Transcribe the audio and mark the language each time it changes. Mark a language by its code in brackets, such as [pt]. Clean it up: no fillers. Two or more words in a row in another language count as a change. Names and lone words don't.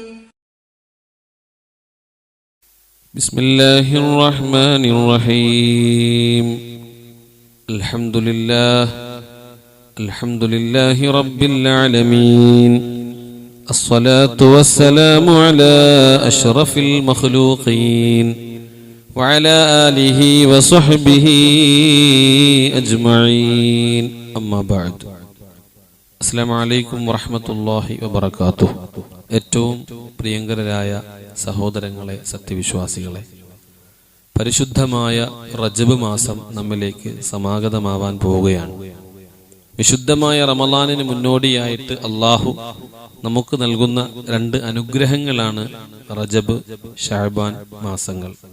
[ar] بسم الله الرحمن الرحيم الحمد لله رب العالمين الصلاة والسلام على أشرف المخلوقين وعلى آله وصحبه أجمعين أما بعد السلام عليكم ورحمة الله وبركاته. [ml] ഏറ്റവും പ്രിയങ്കരായ സഹോദരങ്ങളെ, സത്യവിശ്വാസികളെ, പരിശുദ്ധമായ റജബ് മാസം നമ്മിലേക്ക് സമാഗതമാവാൻ പോവുകയാണ്. വിശുദ്ധമായ റമളാനിന് മുന്നോടിയായിട്ട് അള്ളാഹു നമുക്ക് നൽകുന്ന രണ്ട് അനുഗ്രഹങ്ങളാണ് റജബ്, ശഅബാൻ മാസങ്ങൾ.